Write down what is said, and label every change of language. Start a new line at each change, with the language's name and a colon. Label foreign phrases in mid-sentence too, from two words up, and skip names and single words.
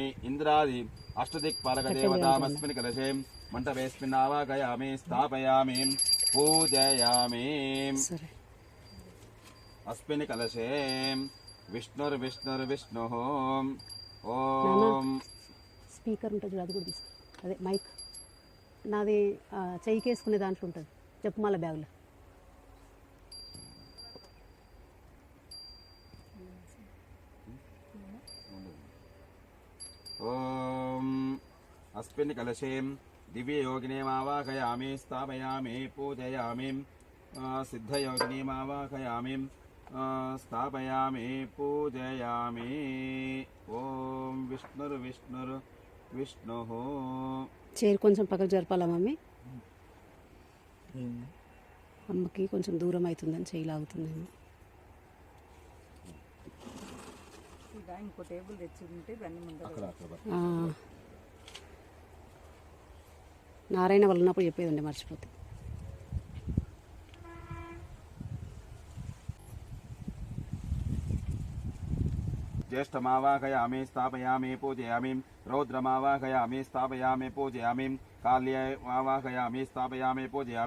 Sanskrit: इंद्रादि अष्टदिक्पालकदेवतामस्मिन् कलशे मण्डपेऽस्मिन् आवाहयामि स्थापयामि पूजयामि। अस्मिन् कलशे विष्णुर्विष्णुर्विष्णुः ओम
Telugu: స్పీకర్ ఉంటుంది చూడు, అది కూడా తీసుకో. అదే మైక్ నాది చెయ్యికేసుకునే దాంట్లో ఉంటుంది, చెప్పు మళ్ళీ బ్యాగ్లో.
Sanskrit: ओम अस्मिन् कलशे दिव्ययोगिनीमावाहयामि स्थापयामि पूजयामि। सिद्धयोगिनीमावाहयामि स्थापयामि पूजयामि। ओम विष्णुर्विष्णुर्विष्णुः
Telugu: చైర్ కొంచెం పక్కకు జరపాలా మమ్మీ? అమ్మకి కొంచెం దూరం అవుతుందని చేయి లాగుతుందేమో. ఇంకో టేబుల్ తెచ్చుకుంటే దాన్ని ముందు నారాయణ వాళ్ళు ఉన్నప్పుడు చెప్పేదండి, మర్చిపోతే.
Sanskrit: ज्येष्ठमावाहयामि स्थापयामि पूजयामि। रौद्रमावाहयामि स्थापयामि पूजयामि। काल्यमावाहयामि स्थापयामि पूजयामि।